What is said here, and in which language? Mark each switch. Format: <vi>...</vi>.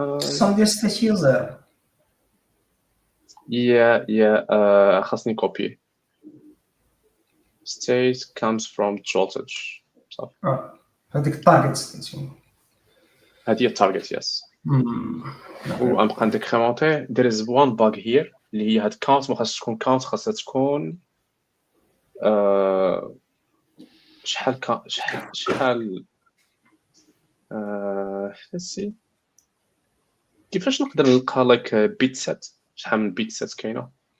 <en>Sum</en> <ar>diyal</ar> <en>state user. Yeah,</en> <ar>خاصني</ar> <en>copy. State comes from Joltage. So.</en> <ar>هذيك target state. هذه target, yes. وغنبقى نديكريمونتي.</ar> <en>There is one bug here</en> <ar>اللي هي هاد count ما خاصش تكون count, خاصها تكون شحال</ar> <en>let's see</en> <ar>كيفاش نقدر نلقى like bit set شحال من bit set كاينه</ar>